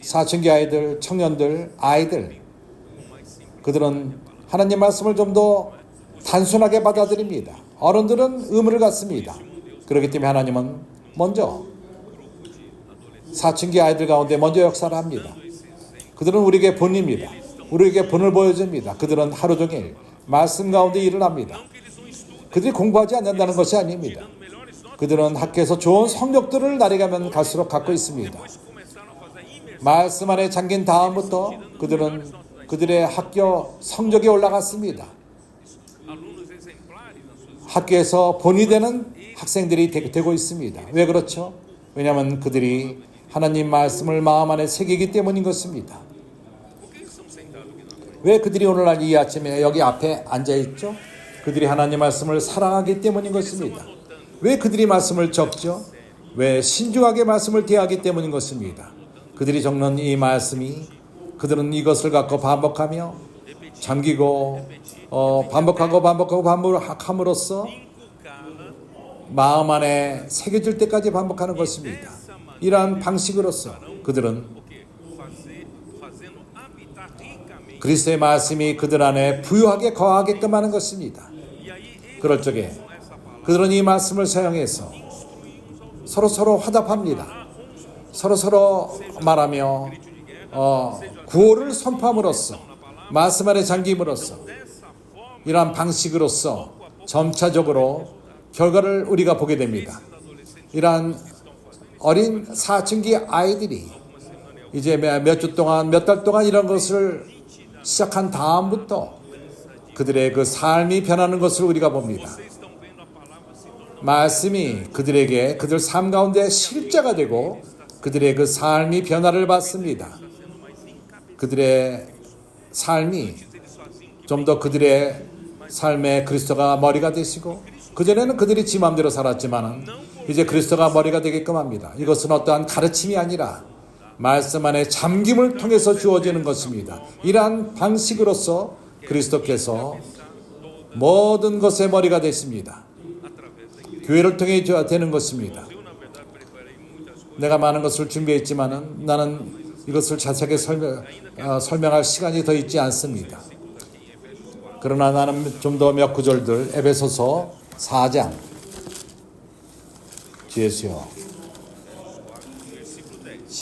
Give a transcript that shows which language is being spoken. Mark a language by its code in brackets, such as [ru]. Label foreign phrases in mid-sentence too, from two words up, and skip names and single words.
[ko] 사춘기 아이들, 청년들, 아이들 [pt] o mais simples. [ko] 그들은 하나님 말씀을 좀 더 단순하게 받아들입니다. 어른들은 의무를 갖습니다. 그렇기 때문에 하나님은 먼저 사춘기 아이들 가운데 먼저 역사를 합니다. 그들은 우리에게 본입니다. 우리에게 본을 보여줍니다. 그들은 하루 종일 말씀 가운데 일을 합니다. [pt] Não que eles não estudem, [ko] 그들이 공부하지 않는다는 것이 아닙니다. [pt] melhores notas, [ko] 그들은 학교에서 좋은 성적들을 날이 가면 갈수록 갖고 있습니다. [pt] depois começaram a fazer imersão. [ko] 말씀 안에 잠긴 다음부터 그들은 그들의 학교 성적이 올라갔습니다. [pt] Alunos exemplares nas suas [ko] 학교에서 본이 되는 학생들이 되고 있습니다. 왜 그렇죠? 왜냐하면 그들이 하나님 말씀을 마음 안에 새기기 때문인 것입니다. [pt] Por que eles estão sentados aqui na frente? [ko] 왜 그들이 오늘날 이 아침에 여기 앞에 앉아 있죠? 그들이 하나님 말씀을 사랑하기 때문인 것입니다. 왜 그들이 말씀을 적죠? 왜 신중하게 말씀을 대하기 때문인 것입니다. 그들이 적는 이 말씀이 그들은 이것을 갖고 반복하며 잠기고 반복하고 반복함으로써 [pt] Inculcar [ko] 마음 안에 새겨질 때까지 반복하는 것입니다. 이러한 방식으로서 그들은 [pt] o quê? Fazendo habitar ricamente. [ko] 그리스도의 말씀이 그들 안에 부유하게 거하게끔 하는 것입니다. [pt] E aí eles [ko] 그럴 적에 [pt] usam essa palavra [ko] 그들은 이 말씀을 사용해서 서로 화답합니다. 서로 말하며 구호를 선포함으로써 말씀 안에 잠김으로써 [pt] dessa forma. [ko] 이러한 방식으로서 점차적으로 결과를 우리가 보게 됩니다. 이러한 어린 사춘기 아이들이 이제 몇 주 동안 몇 달 동안 이런 것을 시작한 다음부터 그들의 그 삶이 변하는 것을 우리가 봅니다. [pt] Vocês estão vendo a palavra se tornar [ko] 말씀이 그들에게 그들 삶 가운데 실제가 되고 그들의 그 삶이 변화를 받습니다. [pt] sendo mais encabeçado. [ko] 그들의 삶이 [pt] Eles faziam que [ko] 좀 더 그들의 삶에 그리스도가 머리가 되시고 그전에는 그들이 지 마음대로 살았지만 이제 그리스도가 머리가 되게끔 합니다. 이것은 어떠한 가르침이 아니라 말씀 안에 잠김을 통해서 주어지는 것입니다. 이러한 방식으로서 그리스도께서 모든 것의 머리가 되십니다. [pt] através da igreja. [ko] 교회를 통해 되는 것입니다. [pt] Eu, na verdade, preparei muitas coisas. [ko] 내가 많은 것을 준비했지만은 나는 이것을 자세하게 설명할 시간이 더 있지 않습니다. 그러나 나는 좀 더 몇 구절들 에베소서 4장 뒤에서요. [pt] Versículo 10.